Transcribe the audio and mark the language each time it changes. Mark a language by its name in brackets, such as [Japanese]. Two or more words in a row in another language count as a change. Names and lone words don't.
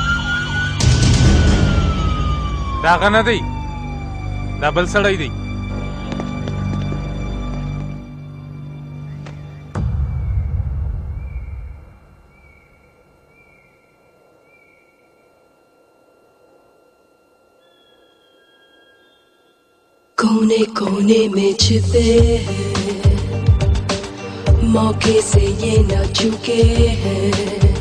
[Pashto] دا هغه نه دی دا بل سړی دی [Urdu] کونے کونے میں چھپے ہیں موقعے سے یہ نہ چُکے ہیں